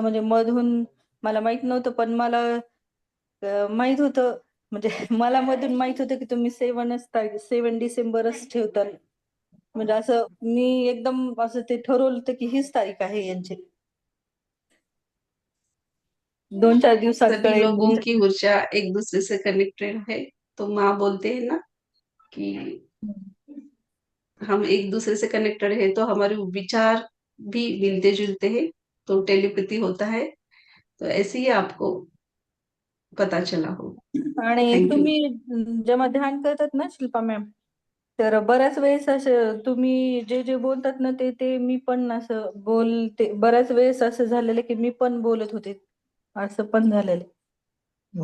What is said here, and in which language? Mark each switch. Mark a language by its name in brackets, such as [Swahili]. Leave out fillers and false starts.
[Marathi] म्हणजे मधून मला माहित नव्हतं, पण मला माहित होतं, म्हणजे मला मधून माहित होतं की तुम्ही 7 डिसेंबरच ठेवताल. म्हणजे असं मी एकदम असं ते ठरवलं होतं की हीच तारीख आहे यांची. 2-4 दिवसात [Hindi] सभी [Marathi] कळेल. [Hindi] लोगों की ऊर्जा एक दूसरे से कनेक्टेड है। तो माँ बोलते हैं ना कि हम एक दूसरे से कनेक्टेड है तो हमारे विचार भी मिलते जुलते हैं, तो टेलीपैथी होता है। तो ऐसे ही आपको पता चला हो। [Marathi] आणि [English] Thank you. [Marathi] तुम्ही जेव्हा ध्यान करतात ना शिल्पा मॅम, तर बऱ्याच वेळेस असं तुम्ही जे जे बोलतात ना ते ते मी पण असं बोलते. बऱ्याच वेळेस असं झालेलं की मी पण बोलत होते, असं पण झालेलं